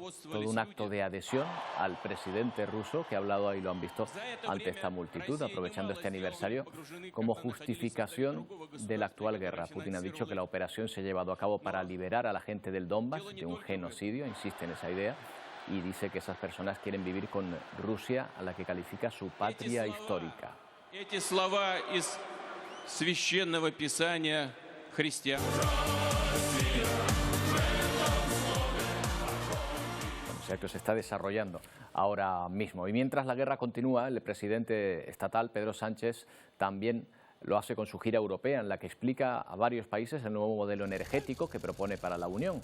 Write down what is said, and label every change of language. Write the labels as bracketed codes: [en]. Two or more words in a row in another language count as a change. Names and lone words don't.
[es] Todo un acto de adhesión al presidente ruso, que ha hablado, ahí lo han visto, ante esta multitud, aprovechando este aniversario como justificación de la actual guerra. Putin ha dicho que la operación se ha llevado a cabo para liberar a la gente del Donbass de un genocidio, insiste en esa idea, y dice que esas personas quieren vivir con Rusia, a la que califica su patria histórica. [ru] Эти слова из священного писания христиан. [es] O sea, que se está desarrollando ahora mismo. Y mientras la guerra continúa, el presidente estatal, Pedro Sánchez, también lo hace con su gira europea, en la que explica a varios países el nuevo modelo energético que propone para la Unión.